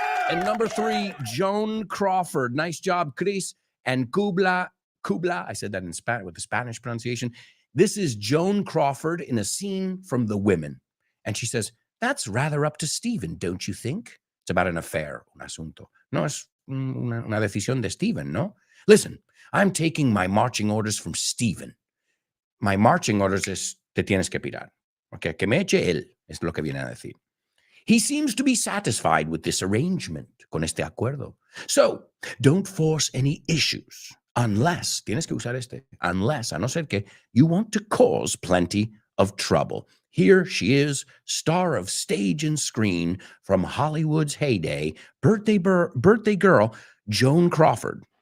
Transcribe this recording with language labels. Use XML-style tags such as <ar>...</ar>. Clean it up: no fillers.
<en>And number 3, Joan Crawford. Nice job, Chris. And Kubla, I said that in Spanish with the Spanish pronunciation. This is Joan Crawford in a scene from The Women. And she says, that's rather up to Stephen, don't you think? It's about an affair, un asunto.</en> <es>No, es una decisión de Stephen, no?</es> <en>Listen, I'm taking my marching orders from Stephen.</en> <es>My marching orders es, te tienes que pirar. Okay, que me eche él, es lo que viene a decir.</es> <en>He seems to be satisfied with this arrangement, con este acuerdo. So, don't force any issues unless, tienes que usar unless, a no ser que, you want to cause plenty of trouble. Here she is, star of stage and screen from Hollywood's heyday, birthday girl, Joan Crawford.</en>